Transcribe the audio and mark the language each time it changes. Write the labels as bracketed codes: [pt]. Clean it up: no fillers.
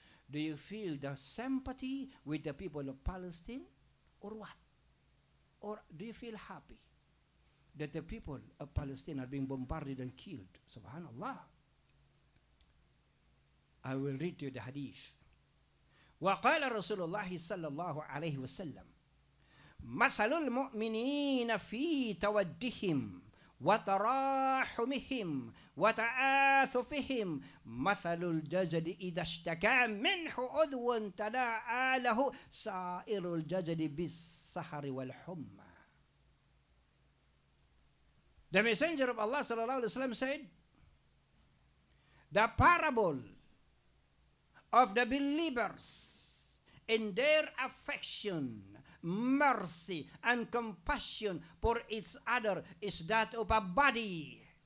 [en] Do you feel the sympathy with the people of Palestine? Or what? Or do you feel happy that the people of Palestine are being bombarded and killed? Subhanallah. I will read to you the hadith. [ar] وقال رسول الله صلى الله عليه وسلم مثل المؤمنين في تودهم وتراحمهم وتعاطفهم مثل الجسد إذا اشتكى منه عضو تداعى له سائر الجسد بالسهر والحمى. [en] The Messenger of Allah sallallahu alaihi wasallam said, the parable of the believers in their affection, mercy, and compassion for each other is that of a body.